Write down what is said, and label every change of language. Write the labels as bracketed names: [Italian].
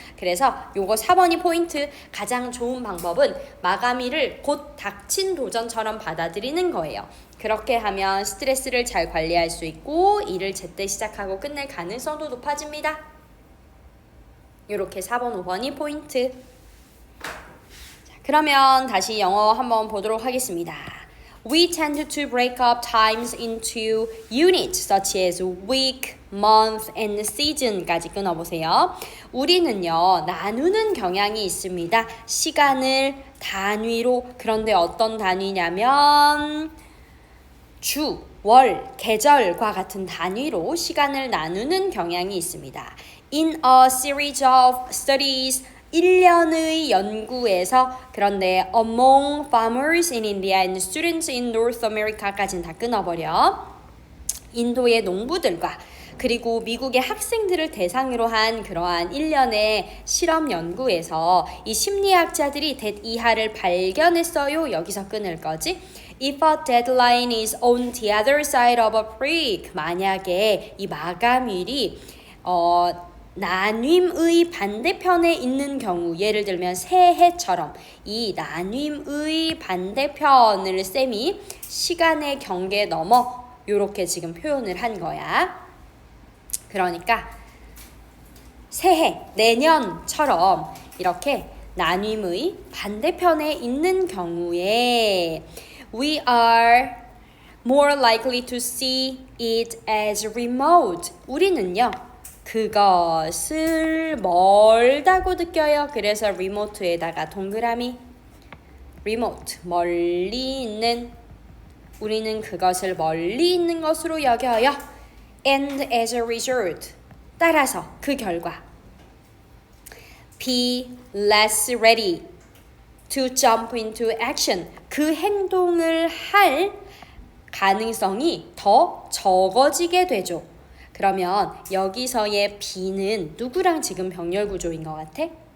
[Korean] 그래서 요거 4번이 포인트. 가장 좋은 방법은 마감일을 곧 닥친 도전처럼 받아들이는 거예요. 그렇게 하면 스트레스를 잘 관리할 수 있고 일을 제때 시작하고 끝낼 가능성도 높아집니다. 이렇게 4번, 5번이 포인트. 자, 그러면 다시 영어 한번 보도록 하겠습니다. [English] We tend to break up times into units such as week, month, and season까지 [Korean] 끊어보세요. 우리는요, 나누는 경향이 있습니다. 시간을 단위로. 그런데 어떤 단위냐면 주, 월, 계절과 같은 단위로 시간을 나누는 경향이 있습니다. [English] In a series of studies, [Korean] 1년의 연구에서. 그런데 [English] among farmers in India and students in North America까지는 [Korean] 다 끊어버려. 인도의 농부들과 그리고 미국의 학생들을 대상으로 한 그러한 1년의 실험 연구에서 이 심리학자들이 이하를 발견했어요. 여기서 끊을 거지. [English] If a deadline is on the other side of a break, [Korean] 만약에 이 마감일이 나눔의 반대편에 있는 경우, 예를 들면 새해처럼 이 나눔의 반대편을 쌤이 시간의 경계 넘어 요렇게 지금 표현을 한 거야. 그러니까 새해, 내년처럼 이렇게 나눔의 반대편에 있는 경우에 [English] we are more likely to see it as remote. [Korean] 우리는요, 그것을 멀다고 느껴요. 그래서 remote에다가 동그라미. remote, 멀리 있는. 우리는 그것을 멀리 있는 것으로 여겨요. [English] And as a result, [Korean] 따라서 그 결과 [English] be less ready to jump into action. [Korean] 그 행동을 할 가능성이 더 적어지게 되죠. 그러면 여기서의 be는 누구랑 지금 병렬 구조인 것 같아?